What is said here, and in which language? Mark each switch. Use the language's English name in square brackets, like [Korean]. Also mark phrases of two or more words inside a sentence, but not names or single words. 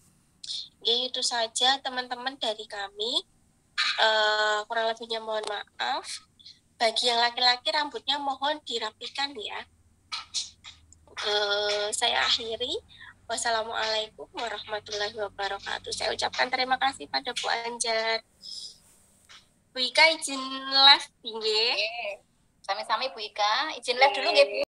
[Indonesian] Ya, itu saja teman-teman dari kami. Kurang lebihnya mohon maaf. Bagi yang laki-laki rambutnya mohon dirapikan ya. Saya akhiri. [Arabic] والسلام عليكم ورحمة الله وبركاته. [Indonesian] Saya ucapkan terima kasih pada Bu Anjar. Bu Ika izin live nggih. Sami-sami Bu Ika, izin live dulu nggih Bu.